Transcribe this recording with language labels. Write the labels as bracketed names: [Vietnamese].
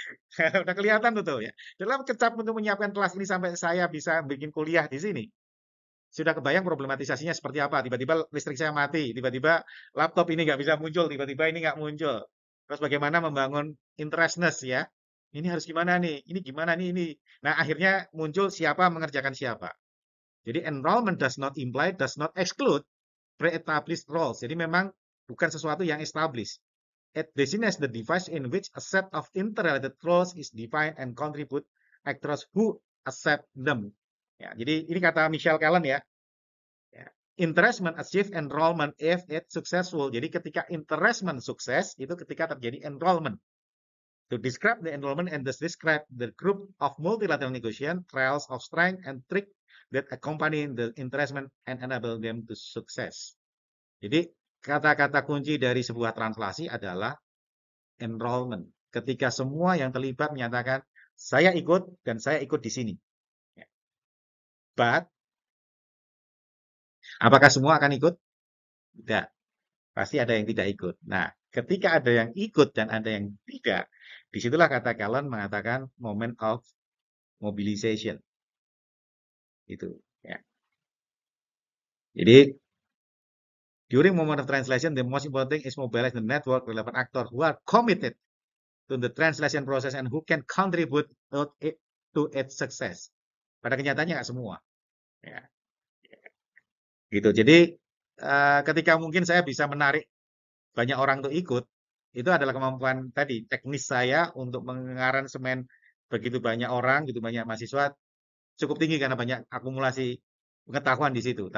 [Indonesian] Sudah kelihatan betul ya. Dalam kecap untuk menyiapkan kelas ini sampai saya bisa bikin kuliah di sini. Sudah kebayang problematisasinya seperti apa. Tiba-tiba listrik saya mati, tiba-tiba laptop ini nggak bisa muncul, tiba-tiba ini nggak muncul. Terus bagaimana membangun interestness ya. Ini harus gimana nih? Ini gimana nih ini? Nah, akhirnya muncul siapa mengerjakan siapa. Jadi [English] enrollment does not imply, does not exclude pre-established roles. [Indonesian] Jadi memang bukan sesuatu yang established. [English] It designates the device in which a set of interrelated roles is defined and contribute actors who accept them. [Indonesian] Ya, jadi ini kata Michel Callan ya. Ya. [English] Interestment achieve enrollment if it successful. [Indonesian] Jadi ketika interestment sukses, itu ketika terjadi enrollment. [English] To describe the enrollment and thus describe the group of multilateral negotiation, trials of strength and trick that accompany the interestment and enable them to success. [Indonesian] Jadi kata-kata kunci dari sebuah translasi adalah enrollment. Ketika semua yang terlibat menyatakan saya ikut dan saya ikut di sini. [English] But [Indonesian] Apakah semua akan ikut? Tidak. Pasti ada yang tidak ikut. Nah, ketika ada yang ikut dan ada yang tidak, disitulah kata Calon mengatakan moment of mobilization itu. Ya. Jadi [English] during moment of translation, the most important thing is mobilize the network relevant actor who are committed to the translation process and who can contribute to its success. [Indonesian] Pada kenyataannya nggak semua. Ya, gitu. Jadi ketika mungkin saya bisa menarik banyak orang untuk ikut, itu adalah kemampuan tadi teknis saya untuk mengaransemen begitu banyak orang, gitu banyak mahasiswa cukup tinggi karena banyak akumulasi pengetahuan di situ.